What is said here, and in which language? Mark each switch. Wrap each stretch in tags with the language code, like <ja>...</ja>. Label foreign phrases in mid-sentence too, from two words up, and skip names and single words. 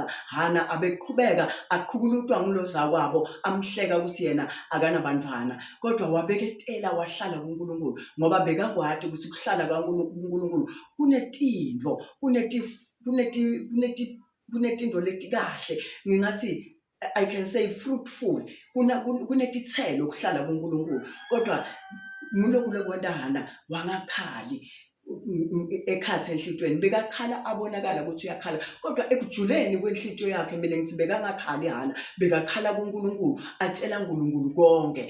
<ss>Hana abeqhubeka aqhukulutwa ngulo zakwabo, amhleka ukuthi yena akanabantwana, kodwa wabeketela, wahlala kuNkulunkulu, ngoba bekakwadi ukuthi kuhlala kuNkulunkulu kunetinto, kunetinto letikahle, ngingathi</ss> <en>I can say fruitful,</en> <ss>kunetitselo kuhlala kuNkulunkulu. Kodwa nguloku lokwenta Hana wangakhali ekhathe enhlitweni, bekakhala abonakala ukuthi uyakhala, kodwa ekujuleni kwenhlityo yakhe mina ngithi bekangakhali Hana, bekakhala kuNkulunkulu, atshela uNkulunkulu konke.</ss>